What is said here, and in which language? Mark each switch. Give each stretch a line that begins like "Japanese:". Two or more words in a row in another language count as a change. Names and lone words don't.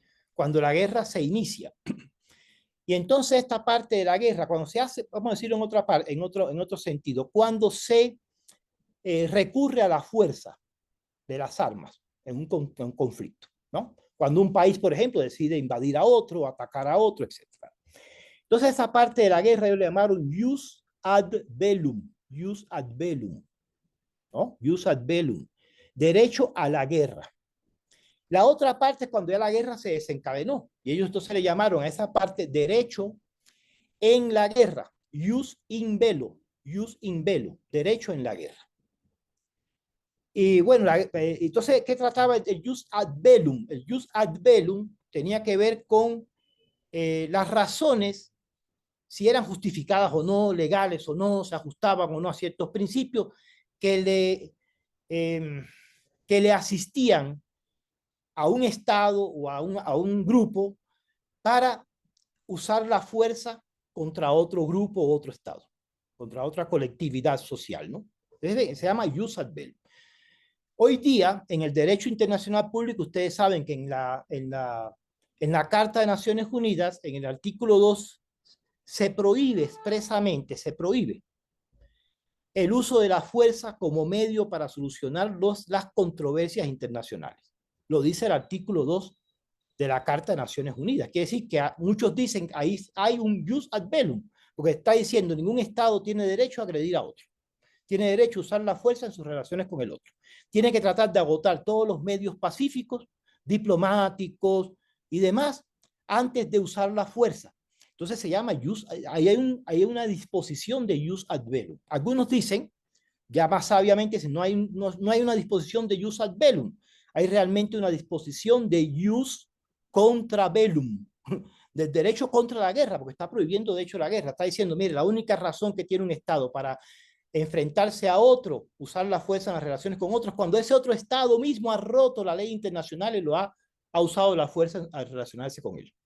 Spanish: Cuando la guerra se inicia. Y entonces esta parte de la guerra, cuando se hace, vamos a decirlo en otro sentido, cuando se recurre a la fuerza de las armas en un conflicto, ¿no? Cuando un país, por ejemplo, decide invadir a otro, atacar a otro, etc. Entonces, esa parte de la guerra ellos le llamaron
Latin: jus ad bellum, jus ad bellum,
Spanish: ¿no?
Latin: Jus ad bellum,
Spanish: derecho a la guerra. La otra parte es cuando ya la guerra se desencadenó y ellos entonces le llamaron a esa parte derecho en la guerra,
Latin: jus in bello, jus in bello,
Spanish: derecho en la guerra. Y bueno, entonces, ¿qué trataba el
Latin: jus ad bellum?
Spanish: El
Latin: jus ad bellum
Spanish: tenía que ver con las razones, si eran justificadas o no, legales o no, se ajustaban o no a ciertos principios que eh, que le asistían a un Estado o a un grupo para usar la fuerza contra otro grupo o otro Estado, contra otra colectividad social, ¿no? Se llama
Latin: jus ad bellum.
Spanish: Hoy día, en el derecho internacional público, ustedes saben que en la Carta de Naciones Unidas, en el artículo 2, se prohíbe expresamente, se prohíbe el uso de la fuerza como medio para solucionar las controversias internacionales. Lo dice el artículo 2 de la Carta de Naciones Unidas. Quiere decir que muchos dicen ahí hay un
Latin: jus ad bellum,
Spanish: porque está diciendo ningún Estado tiene derecho a agredir a otro. Tiene derecho a usar la fuerza en sus relaciones con el otro. Tiene que tratar de agotar todos los medios pacíficos, diplomáticos y demás antes de usar la fuerza. Entonces se llama ahí hay una disposición de
Latin: jus ad bellum.
Spanish: Algunos dicen, ya más sabiamente, no hay una disposición de
Latin: jus ad bellum,
Spanish: hay realmente una disposición de
Latin: jus contra bellum,
Spanish: del derecho contra la guerra, porque está prohibiendo de hecho la guerra. Está diciendo, mire, la única razón que tiene un Estado para enfrentarse a otro, usar la fuerza en las relaciones con otros, cuando ese otro Estado mismo ha roto la ley internacional y ha usado la fuerza al relacionarse con él.